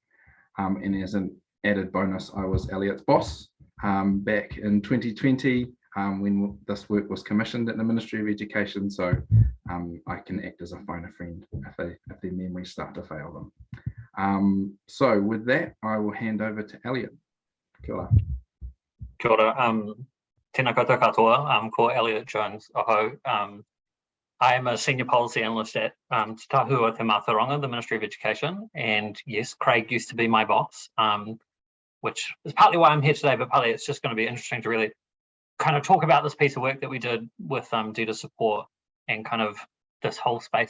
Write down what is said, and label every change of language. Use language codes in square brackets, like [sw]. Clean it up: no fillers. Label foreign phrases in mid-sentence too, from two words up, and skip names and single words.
[en] And as an added bonus, I was ELLIOT's boss back in 2020 when this work was commissioned at the Ministry of Education. So I can act as a phone a friend if their memories start to fail them. So with that, I will hand over to ELLIOT. [mi] Kia ora. Kia ora. Tēnā koutou katoa, ko ELLIOT Jones aho. [en] I am a senior policy analyst at Te Tahua Te Mātauranga, the Ministry of Education. And yes, Craig used to be my boss, which is partly why I'm here today, but partly it's just going to be interesting to really kind of talk about this piece of work that we did with DETA support, and kind of this whole space.